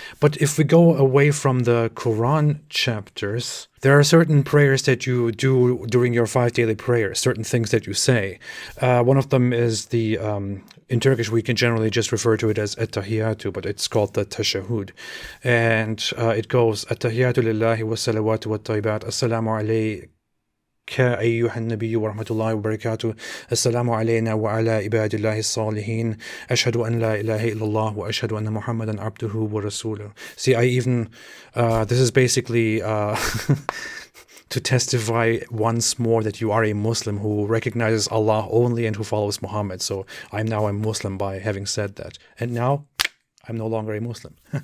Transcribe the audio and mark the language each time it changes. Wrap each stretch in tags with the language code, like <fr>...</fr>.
<en>But if we go away from the Quran chapters, there are certain prayers that you do during your 5 daily prayers, certain things that you say. One of them is the, in Turkish we can generally just refer to it as At-Tahiyatu, but it's called the Tashahhud. And it goes,</en> <ar>At-Tahiyatu lillahi wa salawatu wa tayyibat, Assalamu alaykum أيها النبي ورحمة الله وبركاته السلام علينا وعلى عباد الله الصالحين أشهد أن لا إله إلا الله وأشهد أن محمدا عبده ورسوله.</ar> <en>See, I even this is basically to testify once more that you are a Muslim who recognizes Allah only and who follows Muhammad. So I'm now a Muslim by having said that, and now I'm no longer a Muslim.</en>